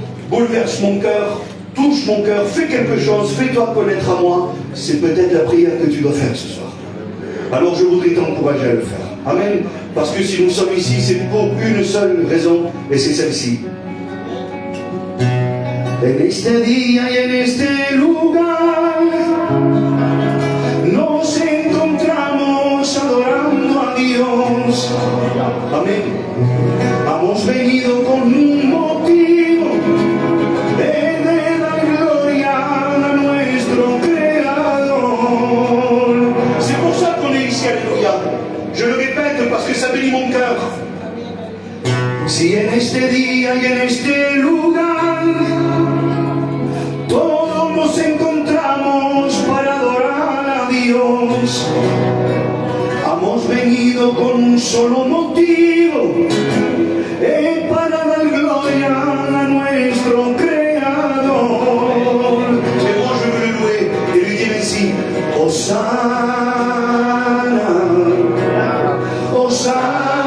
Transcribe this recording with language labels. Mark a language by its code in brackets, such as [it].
[fr] Bouleverse mon cœur, touche mon cœur, fais quelque chose, fais-toi connaître à moi. C'est peut-être la prière que tu dois faire ce soir. Alors je voudrais t'encourager à le faire. Amen. Parce que si nous sommes ici, c'est pour une seule raison, et c'est celle-ci. [es] En este día y en este lugar nos encontramos adorando a Dios. Amén. Hemos venido con un motivo de dar gloria a nuestro Creador. [fr] C'est pour ça qu'on est ici, alléluia. Je le répète parce que ça bénit mon cœur. [es] Si en este día y en este lugar todos nos encontramos para adorar a Dios, hemos venido con un solo motivo, para dar gloria a nuestro Creador. [fr] Et moi je veux le louer et lui dire ainsi, Hosanna, Hosanna.